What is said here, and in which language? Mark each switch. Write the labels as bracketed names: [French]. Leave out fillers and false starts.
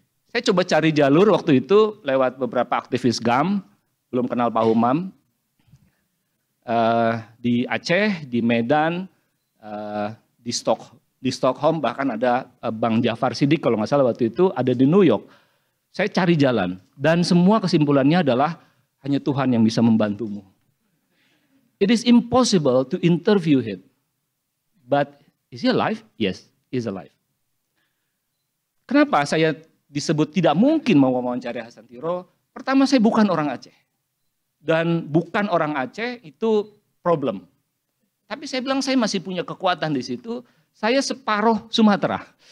[Indonesian] Saya coba cari jalur waktu itu lewat beberapa aktivis GAM, belum kenal Pak Umam, di Aceh, di Medan, di Stockholm, bahkan ada Bang Jafar Siddiq kalau nggak salah waktu itu ada di New York. Saya cari jalan dan semua kesimpulannya adalah hanya Tuhan yang bisa membantumu. [English] It is impossible to interview him. But is he alive? Yes. is alive. [Indonesian] Kenapa saya disebut tidak mungkin mau mewawancari Hasantiro? Pertama, saya bukan orang Aceh. Dan bukan orang Aceh itu problem. Tapi saya bilang saya masih punya kekuatan di situ. Saya separuh Sumatera.